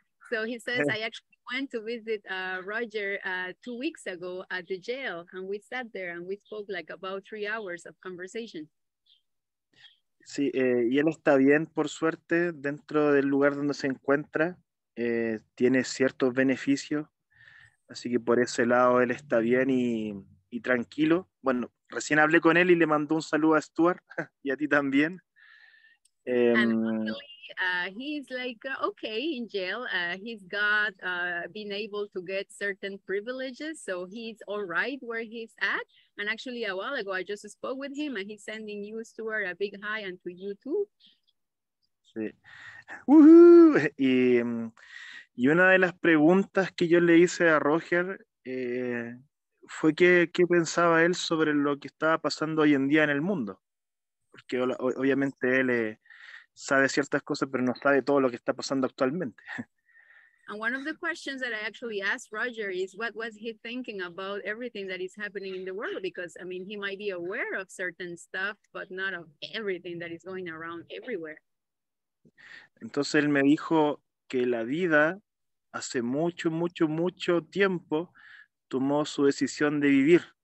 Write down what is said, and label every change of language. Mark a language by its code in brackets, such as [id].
[en] So he says, I actually went to visit Roger 2 weeks ago at the jail, and we sat there and we spoke like about 3 hours of conversation. [es] Sí, y él está bien, por suerte, dentro del lugar donde se encuentra, tiene ciertos beneficios, así que por ese lado él está bien y tranquilo. Bueno, recién hablé con él y le mandó un saludo a Stuart y a ti también. [en] And luckily, he's like, okay, in jail, he's got been able to get certain privileges, so he's all right where he's at. And actually, a while ago, I just spoke with him, and he's sending you, Stuart, a big hi, and to you too. [es] Sí. Y una de las preguntas que yo le hice a Roger fue qué pensaba él sobre lo que estaba pasando hoy en día en el mundo. Porque obviamente él sabe ciertas cosas, pero no sabe todo lo que está pasando actualmente. [en] And one of the questions that I actually asked Roger is what was he thinking about everything that is happening in the world? Because, I mean, he might be aware of certain stuff, but not of everything that is going around everywhere. [es] Entonces él me dijo que la vida hace mucho tiempo tomó su decisión de vivir.